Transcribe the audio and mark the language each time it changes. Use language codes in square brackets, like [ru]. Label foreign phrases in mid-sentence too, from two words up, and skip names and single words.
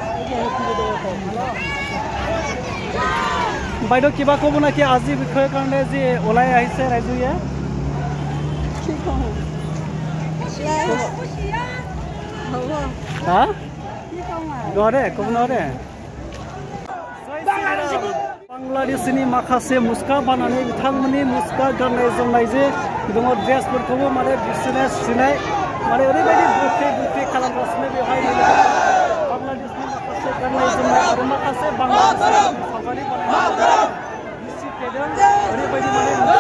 [as] বাইদেউ কিবা ক'ব নেকি আজি বিষয়ৰ কাৰণে যে ওলাই আহিছে ৰাইজে কি ক'ব হা নোৱাৰে ক'ব নোৱাৰে [brx] बांलादेशनि माखासे मुसुखा बानानै बिथांमोननि मुसुखा गाननाय जोमनाय जे दङ ड्रेसफोरखौबो माने बिसोरनो सुनाय माने ओरैबायदि बुख्रि खालामगासिनो बेवहाय बांलादेशनि माखासे गाननाय जोमनाय आरो माखासे बांलादेशनि सावगारि बानायनाय दिसिप्लिनजों ओरैबायदि माने